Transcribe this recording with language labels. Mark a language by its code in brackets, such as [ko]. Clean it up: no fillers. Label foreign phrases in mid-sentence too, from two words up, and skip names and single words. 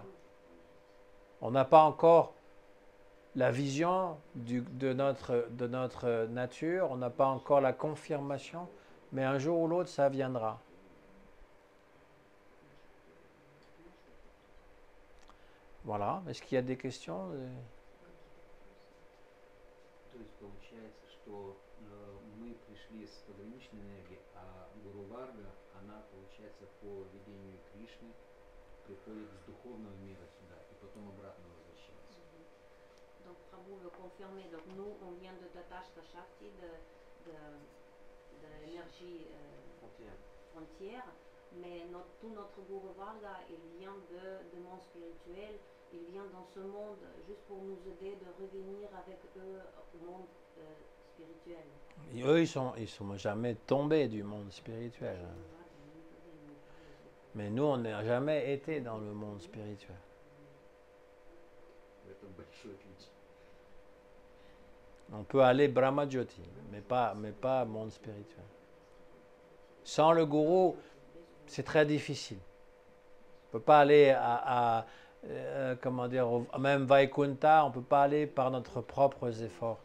[fr] On n'a pas encore la vision de notre nature, on n'a pas encore la confirmation, mais un jour ou l'autre, ça viendra. Voilà. Est-ce qu'il y a des questions? [ru] То есть получается, что мы пришли с пограничной энергией, а Гуру Варга, она получается по видению Кришны приходит с духовного мира сюда и потом обратно возвращается. [fr] Donc Prabhu veut confirmer, donc nous on vient de Tatashta Shakti, de l'énergie frontière, mais tout notre Guru Varga, il vient de monde spirituel, il vient dans ce monde juste pour nous aider de revenir avec eux au monde spirituel. Et eux, ils sont jamais tombés du monde spirituel. Mais nous, on n'a jamais été dans le monde spirituel. [ru] Это большое отличие. [fr] On peut aller Brahma Jyoti, mais pas monde spirituel. Sans le gourou, c'est très difficile. On ne peut pas aller même Vaikunta, on ne peut pas aller par notre propres efforts.